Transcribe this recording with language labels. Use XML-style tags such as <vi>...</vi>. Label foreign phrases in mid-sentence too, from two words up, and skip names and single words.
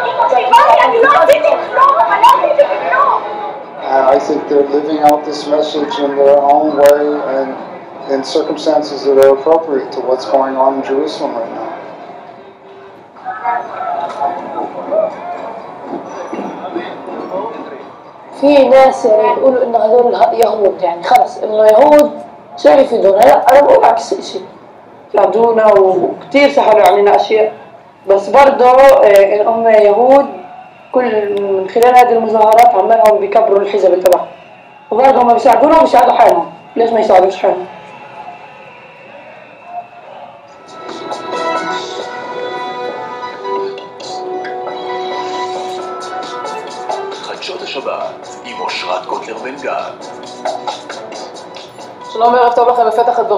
<en>And I think they're living out this message in their own way and in circumstances that are appropriate to what's going on in Jerusalem right now.</en> <ar>في ناس يعني يقولوا انه هذول يهود، يعني خلص انه يهود شو يفيدونا. لا، انا بقول عكس الشيء، ساعدونا وكثير سهلوا علينا اشياء، بس برضه ان هم يهود كل من خلال هذه المظاهرات عمالهم بيكبروا الحزب تبعهم، وبرضه هم بيساعدونا وبيساعدوا حالهم. ليش ما يساعدوش حالهم؟</ar> <he>חדשות השבת עם אושרת קוטלר בן גד. שלום, ערב טוב לכם.</he>